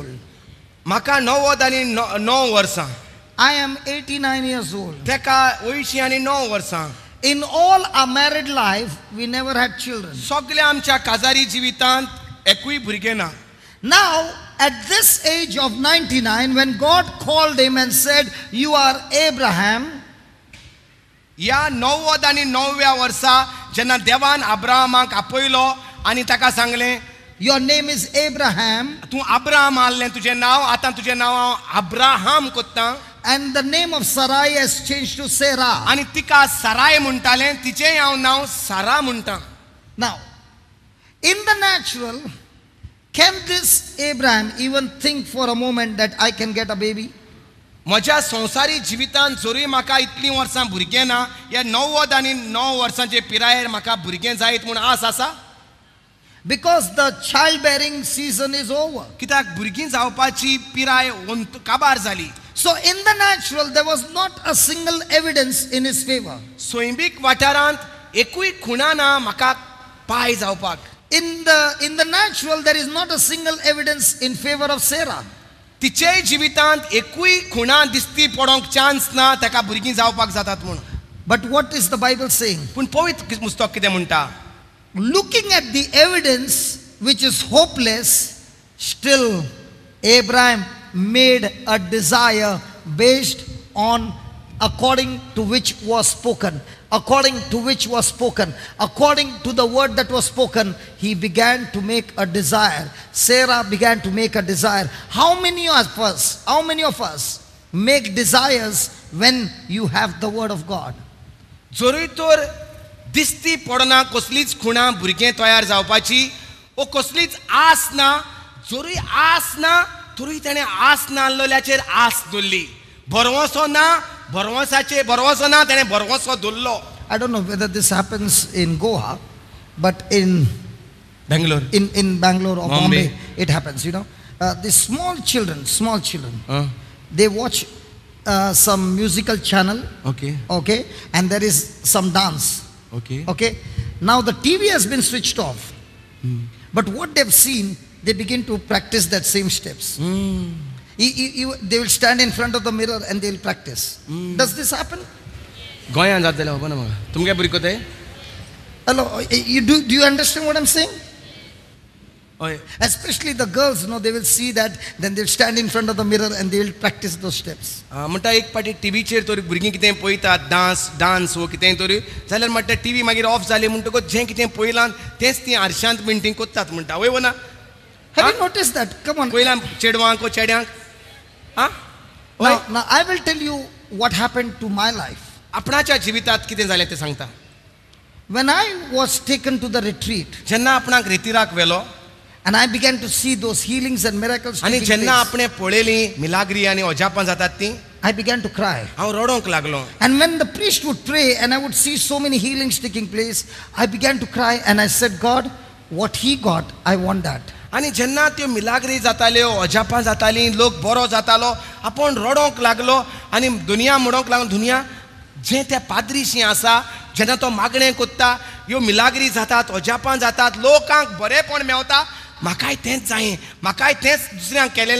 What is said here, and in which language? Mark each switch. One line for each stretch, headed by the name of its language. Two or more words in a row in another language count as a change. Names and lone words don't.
Konkani: म्हाका 9 वर्सां.
English: I am 89 years old.
Konkani: तेका 89 वर्सां.
English: In all our married life, we never had children.
Konkani: सगळ्या आमच्या काजारी जिवितांत एकूय भुरगें ना.
English: Now, at this age of 99, when God called him and said, you are Abraham,
Konkani: या 99व्या वर्सा जेन्ना देवान अब्राहमाक आपयलो आनी ताका सांगलें
English: your name is Abraham,
Konkani: तूं अब्राहम आसलें तुजें नांव, आतां तुजें नांव हांव अब्राहम कोत्तां.
English: and the name of Sarai has changed to Sarah.
Konkani: आनी तिका साराय म्हणटालें, तिचेंय हांव नांव सारा म्हणटां.
English: Now, in the natural, can this Abraham even think for a moment that I can get a baby?
Konkani: म्हज्या संवसारी जिवितांत जरूय म्हाका इतलीं वर्सां भुरगें ना, ह्या 90 आनी 9 वर्सांचे पिरायेर म्हाका भुरगें जायत म्हूण आस आसा?
English: Because the childbearing season is over.
Konkani: कित्याक भुरगीं जावपाची पिराय काबार जाली.
English: So in the natural, there was not a single evidence in his favor.
Konkani: सोयंबीक वाठारांत एकूय खुणा ना म्हाका पाय जावपाक.
English: In the natural, there is not a single evidence in favor of Sarah.
Konkani: तिचेय जिवितांत एकूय खुणा दिसती पडोंक चान्स ना ताका भुरगीं जावपाक जातात म्हूण.
English: But what is the Bible saying?
Konkani: पूण पवित्र पुस्तक कितें म्हणटा?
English: Looking at the evidence which is hopeless, still Abraham made a desire based on according to which was spoken. According to which was spoken. According to the word that was spoken, he began to make a desire. Sarah began to make a desire. How many of us make desires when you have the word of God?
Konkani: जरूय तर दिसती पडना कसलीच खुणा भुरगें तयार जावपाची, ओ कसलीच आस ना, जरूय आस ना तरूय ताणें आस नासलेल्याचेर आस दवरली. भरवंसो ना, भरवंसो ना ताणें भरवंसो दवरलो.
English: I don't know whether this happens in Goa, but in बेंगलोर Bangalore or Bombay. Bombay, it happens, you know. The small children, they watch some musical channel, okay, and there is some dance, okay. Now the TV has been switched off, but what they've seen, they begin to practice that same steps. They will stand in front of the mirror and they'll practice. Does this happen?
Konkani: गोंयांत जातलें खबर ना म्हाका. तुमगे भुरगो ते?
English: Hello, do you understand what I'm saying?
Konkani: हय.
English: Especially the girls, they will see that, then they'll stand in front of the mirror and they will practice those steps.
Konkani: म्हणटा एक पाटी टीव्हीचेर तरी भुरगीं कितें पळयतात डान्स वो कितें तरी जाल्यार म्हणटा टीव्ही मागीर ऑफ जाली म्हणटकूच जें कितें पळयलां तेंच तीं आरशांत पेंटींग कोत्तात म्हणटा. वय वो ना?
English: Have you noticed that? Come on.
Konkani: पळयलां चेडवांक वो चेड्यांक? आं?
English: Now I will tell you what happened to my life.
Konkani: आपणाच्या जिवितांत कितें जालें तें सांगता.
English: When I was taken to the retreat,
Konkani: जेन्ना आपणाक रेतीराक व्हेलो
English: and I began to see those healings and miracles
Konkani: आनी
English: taking
Konkani: जेन्ना
English: place,
Konkani: आपणें पळयलीं मिलाग्री आनी अजापां जातात तीं,
English: I began to cry.
Konkani: हांव रडोंक लागलो.
English: And when the priest would pray and I would see so many healings taking place, I began to cry and I said, God, what he got, I want that.
Konkani: आनी जेन्ना त्यो मिलाग्री जाताल्यो अजापां जातालीं लोक बरो जातालो आपूण रडोंक लागलो आनी दुनिया म्हणोंक लागलो दुनिया जें त्या पाद्रीशीं आसा जेन्ना तो मागणें कोत्ता ह्यो मिलाग्री जातात अजापां जातात लोकांक बरेपण मेवता म्हाकाय तेंच जायें म्हाकाय तेंच दुसऱ्यांक केलेलें